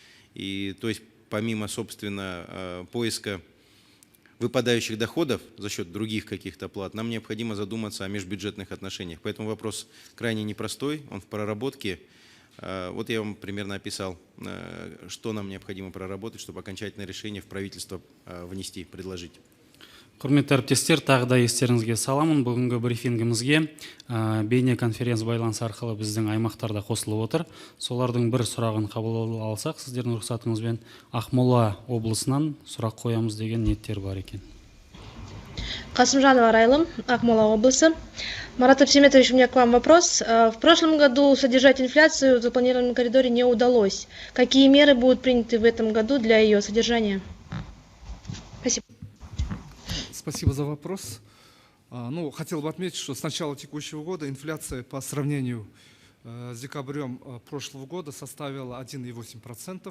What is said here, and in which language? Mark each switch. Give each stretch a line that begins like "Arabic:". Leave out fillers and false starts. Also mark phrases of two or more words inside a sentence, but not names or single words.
Russian: И то есть помимо, собственно, поиска выпадающих доходов за счет других каких-то плат, нам необходимо задуматься о межбюджетных отношениях. Поэтому вопрос крайне непростой, он в проработке. Вот я вам примерно описал, что нам необходимо проработать, чтобы окончательное решение в правительство внести, предложить.
Kazakh: Құрметті әріптестер, тағы да естеріңізге саламын. Бүгінгі брифингімізге бейне конференц байланыс арқылы біздің аймақтарда қосылып отыр. Солардың бір сұрағын қабыл алсақ, сіздердің рұқсатыңызбен Ақмола облысынан сұрақ қоямыз деген ниеттер бар екен.
Russian: Касымжанова Райлым, Акмола области. Марат Абсеметович, у меня к вам вопрос. В прошлом году содержать инфляцию в запланированном коридоре не удалось. Какие меры будут приняты в этом году для ее содержания? Спасибо. Спасибо за вопрос. Ну, хотел бы отметить, что с начала текущего года инфляция по сравнению с декабрем прошлого года составила 1,8%.